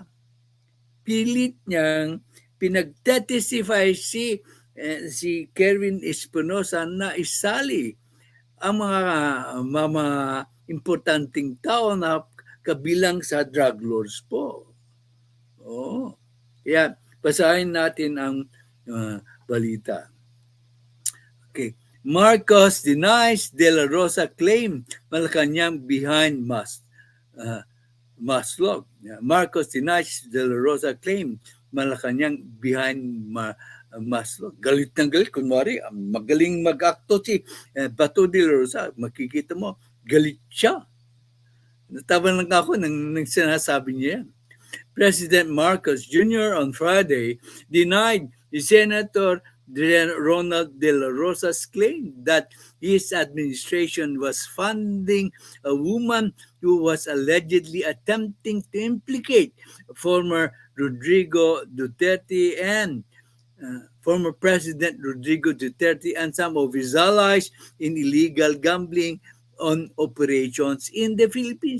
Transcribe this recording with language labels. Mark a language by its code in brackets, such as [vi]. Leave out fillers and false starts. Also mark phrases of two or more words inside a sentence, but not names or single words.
[tl] Pilit niyang pinagtestify si Kerwin Espinosa na isali ang mga importanteng tao na kabilang sa [en] drug lords [tl] po. Oh. Kaya basahin natin ang balita. [en] Okay. Marcos denies De La Rosa claim Malacanang behind Maslog. Marcos denies De La Rosa claim Malacanang behind Maslog. [tl] Galit ng galit. Kunwari, magaling mag-acto si Bato de La Rosa. Makikita mo, galit siya. Natawa lang ako nang sinasabi niya yan. [en] President Marcos Jr. on Friday denied the Senator Ronald De La Rosa's claim that his administration was funding a woman who was allegedly attempting to implicate former Rodrigo Duterte and former President Rodrigo Duterte and some of his allies in illegal gambling on operations in the Philippines.